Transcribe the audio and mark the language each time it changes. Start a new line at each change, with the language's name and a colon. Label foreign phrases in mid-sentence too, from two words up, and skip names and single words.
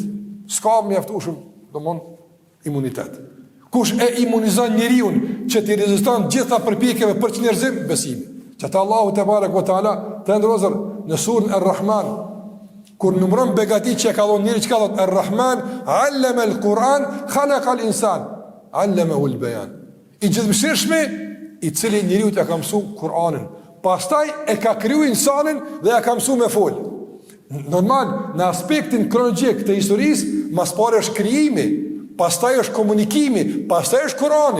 Albanian: S'ka mjaftueshëm imunitet. Kush e imunizon njeriu që të reziston gjitha përpjekjeve për çnjerëzim? Besimi. Që ta Allahu
Arabic: تبارك وتعالى
Albanian: të ndrozur në surën Ar-Rahman, kur numëron begatit që e ka dhënë njëri, që ka thot
Arabic: الرحمن علم القرآن خلق الإنسان علمه البيان.
Albanian: I gjithëmshirshmi, i cili njeriu t'ia ka mësuar Kur'anin, pastaj e ka kriju insanin dhe ja ka mësuar me fol. Normal, në aspektin kronologjik të historisë, mas pari është krijimi, pastaj është komunikimi, pastaj është Kur'ani.